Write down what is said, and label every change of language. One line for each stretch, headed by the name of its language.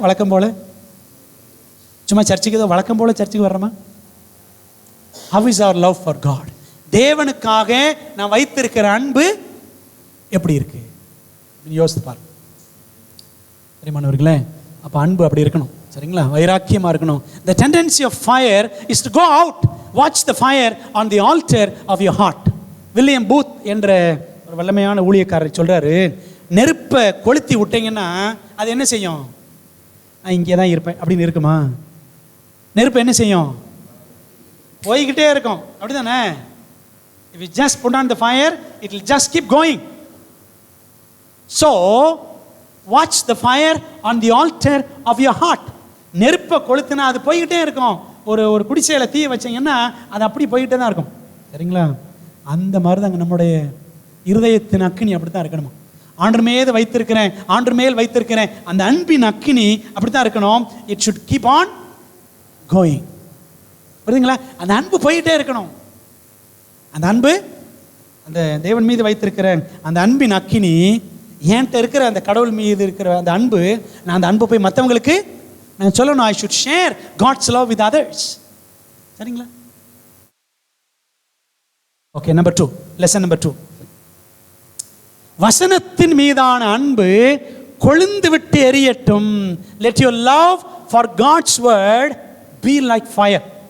Tamil: வழக்கம் போல சும்மா சர்ச்சுக்கு ஏதோ வழக்கம் போல சர்ச்சுக்கு வர்றோமா?
English: How is our love for God?
Tamil: தேவனுக்காக நான் வைத்திருக்கிற அன்பு எப்படி இருக்கு யோசித்து பாருங்க. சரிமானவர்களே, அப்போ அன்பு அப்படி இருக்கணும். சரிங்களா, வைராக்கியமா இருக்கணும்.
English: The tendency of fire is to go out, watch the fire on the altar of your heart.
Tamil: William booth என்ற ஒரு வல்லமையான ஊழியக்காரர் சொல்றாரு, நெருப்பை கொளுத்தி விட்டீங்கன்னா அது என்ன செய்யும்? நான் இங்கே தான் இருப்பேன் அப்படின்னு இருக்குமா? நெருப்பு என்ன செய்யும்? போய்கிட்டே இருக்கும், அப்படி தானே?
English: If you just put on the fire, it will just keep going. So, watch the fire on the altar of your heart.
Tamil: நெருப்பை கொளுத்துனா அது போய்கிட்டே இருக்கும். ஒரு குடிசையில் தீயை வச்சீங்கன்னா அது அப்படி போய்கிட்டே தான் இருக்கும். சரிங்களா? அந்த மாதிரி தாங்க நம்முடைய இருதயத்தின் அக்கினி அப்படி தான் இருக்கணுமா. ஆண்டவர் மேல் வைத்திருக்கிறேன் அந்த அன்பின் அக்கினி அப்படி தான் இருக்கணும்.
English: It should keep on going.
Tamil: புரியுதுங்களா? அந்த அன்பு போயிட்டே இருக்கணும். அந்த அன்பு, அந்த தேவன் மீது வைத்திருக்கிற அந்த அன்பின் அக்கினி, என்கிட்ட இருக்கிற அந்த கடவுள் மீது இருக்கிற அந்த அன்பு, நான் அந்த அன்பு போய் மற்றவங்களுக்கு நான் சொல்லணும்.
English: I should share God's love with others.
Tamil: சரிங்களா? Okay, number 2, lesson number 2. வசனத்தின் மீதான அன்பு கொழுந்து விட்டு எரியட்டும்.
English: Let your love for God's word be like fire.